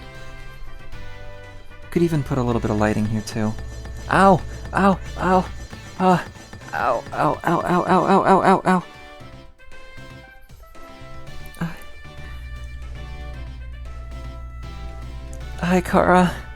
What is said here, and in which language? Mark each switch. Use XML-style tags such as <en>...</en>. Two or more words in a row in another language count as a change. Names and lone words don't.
<en>Could even put a little bit of lighting here too. Ow! Ow! Ow! Ow! Ow! Ow! Ow! Ow! Ow! Ow! Ow! Ow! Hi, Kara.</en>